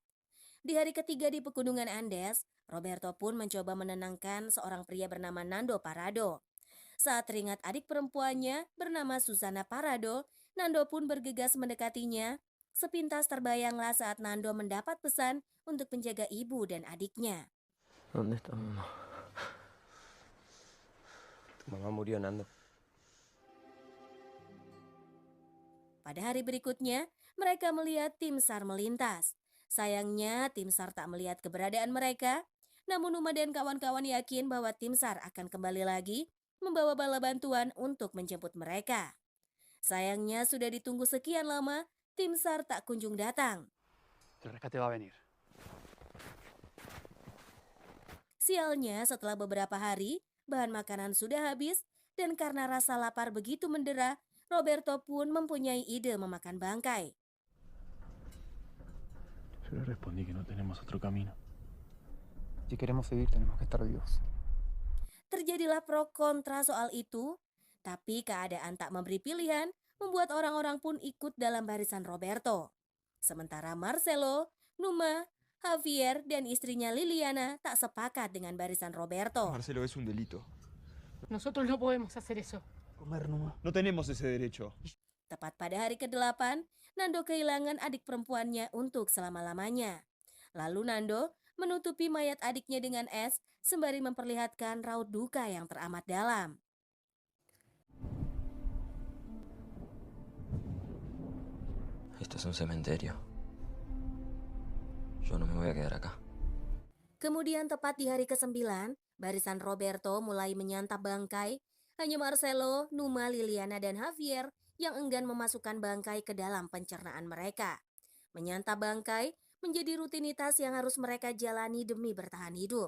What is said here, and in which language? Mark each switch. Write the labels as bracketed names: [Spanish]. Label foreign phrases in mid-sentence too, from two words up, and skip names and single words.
[Indonesian] Di hari ketiga di Pegunungan Andes, Roberto pun mencoba menenangkan seorang pria bernama Nando Parrado. Saat teringat adik perempuannya bernama Susana Parrado, Nando pun bergegas mendekatinya. Sepintas terbayanglah saat Nando mendapat pesan untuk menjaga ibu dan adiknya. [Spanish] ¿Dónde está mamá? Tu mamá murió, Nando. [Indonesian] Pada hari berikutnya, mereka melihat tim SAR melintas. Sayangnya, tim SAR tak melihat keberadaan mereka. Namun Numa dan kawan-kawan yakin bahwa tim SAR akan kembali lagi membawa bala bantuan untuk menjemput mereka. Sayangnya sudah ditunggu sekian lama, tim SAR tak kunjung datang. [Spanish] El rescate va a venir. [Indonesian] Sialnya, setelah beberapa hari, bahan makanan sudah habis dan karena rasa lapar begitu mendera, Roberto pun mempunyai ide memakan bangkai. [Spanish] Yo le respondí que no tenemos otro camino. Si queremos vivir, tenemos que estar vivos. [Indonesian] Terjadilah pro kontra soal itu, tapi keadaan tak memberi pilihan membuat orang-orang pun ikut dalam barisan Roberto. Sementara Marcelo, Numa, Javier dan istrinya Liliana tak sepakat dengan barisan Roberto. [Spanish] Marcelo, es un delito. Nosotros no podemos hacer eso. Comer nomás. No tenemos ese derecho. [Indonesian] Tepat pada hari ke-8, Nando kehilangan adik perempuannya untuk selama-lamanya. Lalu Nando menutupi mayat adiknya dengan es sembari memperlihatkan raut duka yang teramat dalam. [Spanish] Esto es un cementerio. Yo no me voy a quedar acá. [Indonesian] Kemudian tepat di hari ke-9, barisan Roberto mulai menyantap bangkai. Hanya Marcelo, Numa, Liliana, dan Javier yang enggan memasukkan bangkai ke dalam pencernaan mereka. Menyantap bangkai menjadi rutinitas yang harus mereka jalani demi bertahan hidup.